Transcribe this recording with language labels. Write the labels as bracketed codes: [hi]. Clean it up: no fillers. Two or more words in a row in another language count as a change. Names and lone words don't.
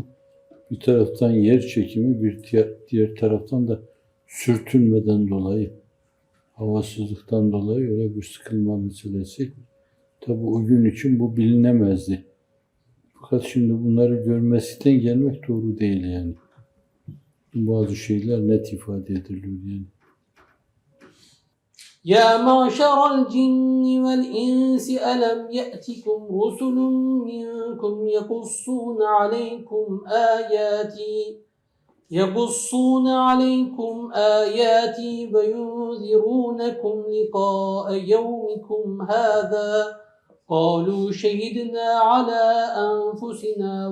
[tr] Bir taraftan yer çekimi, bir diğer taraftan da sürtünmeden dolayı havasızlıktan dolayı öyle bir sıkılma meselesi. Tabi o gün için bu bilinemezdi. Fakat şimdi bunları görmesinden gelmek doğru değil yani. Bazı şeyler net ifade ediliyor yani. [ar] يا معشر الجن والإنس ألم يأتكم رسل منكم يقصون عليكم آياتي وينذرونكم لقاء يومكم هذا قالوا شهدنا على أنفسنا